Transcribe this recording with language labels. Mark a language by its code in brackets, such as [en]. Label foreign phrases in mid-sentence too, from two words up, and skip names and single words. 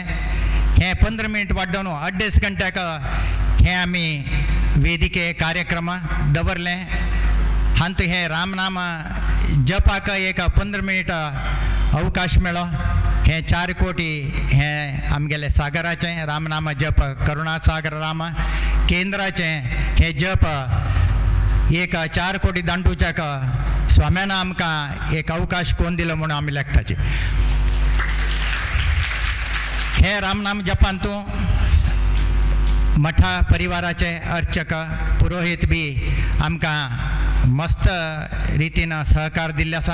[kok] हे 15 मिनिट वाडोवन 2.5 घंट्याक हे आमी वेदिके कार्यक्रम दवरले. हांत हे रामनाम जपाक एक 15 मिनिट अवकाश मेळ्ळो. हे 4 कोटी हे आमगेले सागराचे रामनाम जप करुणा सागर राम केंद्राचे हे जप एक 4 कोटी दांडूच्याक स्वाम्यान आमकां एक अवकाश कोण दिलो म्हणून आमी लेखताचे. हे रामनाम जपांतू मठा परिवाराचे अर्चक पुरोहित बी आमकां मस्त रितीन सहकार दिल्ले आसा.